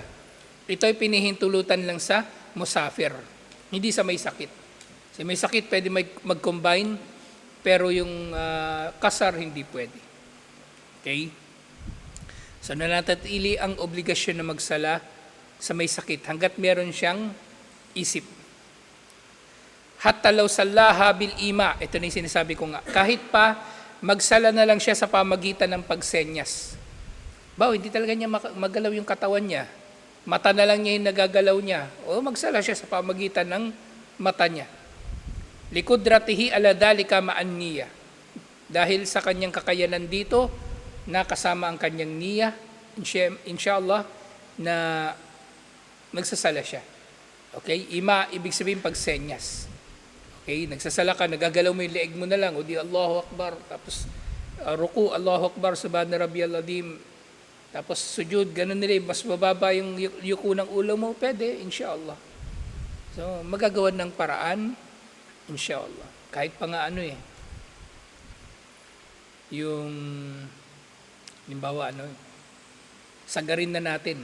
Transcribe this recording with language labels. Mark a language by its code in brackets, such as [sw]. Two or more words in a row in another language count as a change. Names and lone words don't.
[tl] Ito ay pinahintulutan lang sa musafir, hindi sa may sakit. Sa may sakit pwede mag-combine, pero yung kasar hindi pwede. Okay? So nananatili ang obligasyon na magsala sa may sakit hanggat meron siyang isip. [ar] حتى لو صلاها بالإيماء, [tl] ito na yung sinasabi ko nga, kahit pa magsala na lang siya sa pamagitan ng pagsenyas. Hindi talaga niya magalaw yung katawan niya. Mata na lang niya yung nagagalaw niya. O magsala siya sa pamagitan ng mata niya. [ar] لقدرته على ذلك معا نية. [tl] Dahil sa kanyang kakayanan dito, nakasama ang kanyang niya, inshallah, na nagsasala siya. Okay? Ima, ibig sabihin pagsenyas. Okay? Nagsasala ka, nagagalaw mo yung leeg mo na lang, o di [ar] الله أكبر, [tl] tapos ruku, [ar] الله أكبر، سبحان ربي العظيم. [tl] Tapos sujud, ganun nila, mas mababa yung yuko ng ulo mo, pwede, inshallah. So, magagawan ng paraan, inshallah. Kahit pa nga yung, halimbawa, sagarin na natin.